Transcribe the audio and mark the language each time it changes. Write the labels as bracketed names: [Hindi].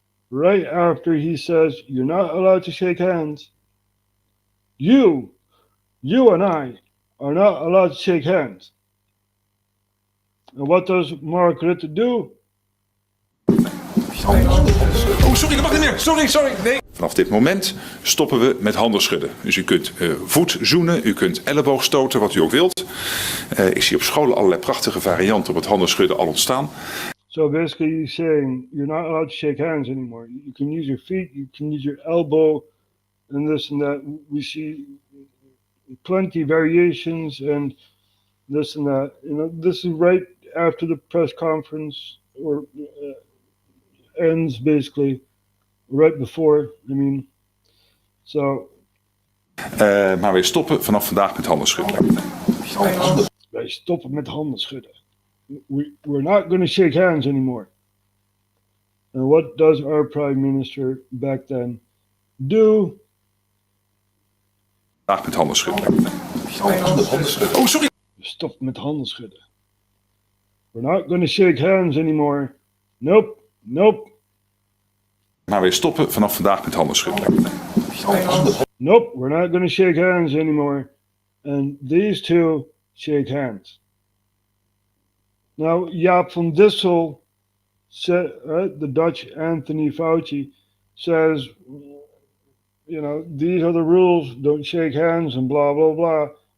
[English] Right after he says, you're not allowed to shake hands, you and I are not allowed to shake hands. And what does Mark Rutte do? [Dutch] Sorry. Nee. Vanaf dit moment stoppen we met handen schudden. Dus u kunt voet zoenen, u kunt elleboog stoten, wat u ook wilt. Ik zie op scholen allerlei prachtige varianten op het handen schudden al ontstaan. [English] So basically he's saying you're not allowed to shake hands anymore. You can use your feet, you can use your elbow, and this and that. We see plenty variations and this and that. You know, this is right after the press conference or ends, basically right before. I mean, so. [Dutch] Maar wij stoppen vanaf vandaag met handen schudden. Wij stoppen met handen schudden. [English] We're not going to shake hands anymore. And what does our Prime Minister back then do? [Dutch] Vandaag met handen schudden. [English] Oh, sorry. [Dutch] Stop met handen schudden. [English] We're not going to shake hands anymore. Nope. [Dutch] Maar wij stoppen vanaf vandaag met handen schudden. [English] Nope, we're not going to shake hands anymore. And these two shake hands. Now, Jaap van Dissel, the Dutch Anthony Fauci, says, you know, these are the rules, don't shake hands and blah, blah, blah.